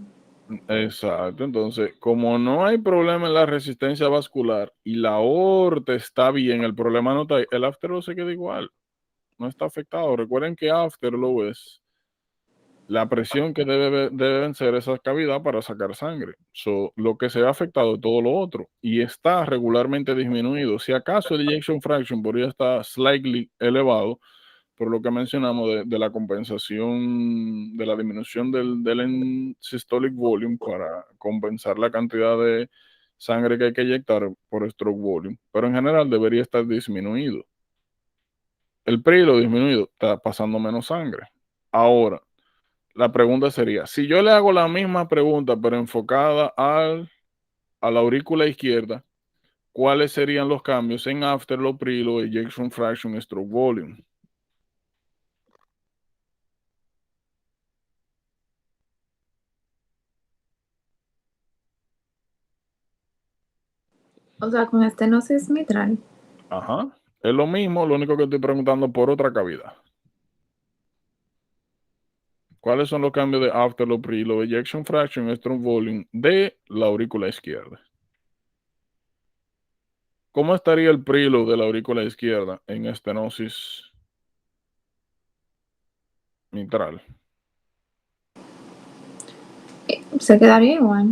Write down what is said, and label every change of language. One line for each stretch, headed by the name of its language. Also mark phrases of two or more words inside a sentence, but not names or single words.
Spanish: Exacto, entonces, como no hay problema en la resistencia vascular y la aorta está bien, el problema no está ahí, el afterload se queda igual, no está afectado. Recuerden que afterload es la presión que debe vencer esa cavidad para sacar sangre. Lo que se ha afectado es todo lo otro y está regularmente disminuido. Si acaso el
English: ejection fraction
Spanish: podría estar slightly elevado, por lo que mencionamos de la compensación, de la disminución del
English: systolic volume
Spanish: para compensar la cantidad de sangre que hay que inyectar por
English: stroke volume,
Spanish: pero en general debería estar disminuido. El preload disminuido, está pasando menos sangre. Ahora, la pregunta sería, si yo le hago la misma pregunta, pero enfocada a la aurícula izquierda, ¿cuáles serían los cambios en afterload,
English: preload, ejection fraction, stroke volume?
Spanish: O sea, con estenosis mitral. Ajá. Es lo mismo, lo único que estoy preguntando por otra cavidad. ¿Cuáles son los cambios de afterload,
English: preload, ejection fraction, stroke volume
Spanish: de la aurícula izquierda? ¿Cómo estaría el preload de la aurícula izquierda en estenosis mitral? Se quedaría igual.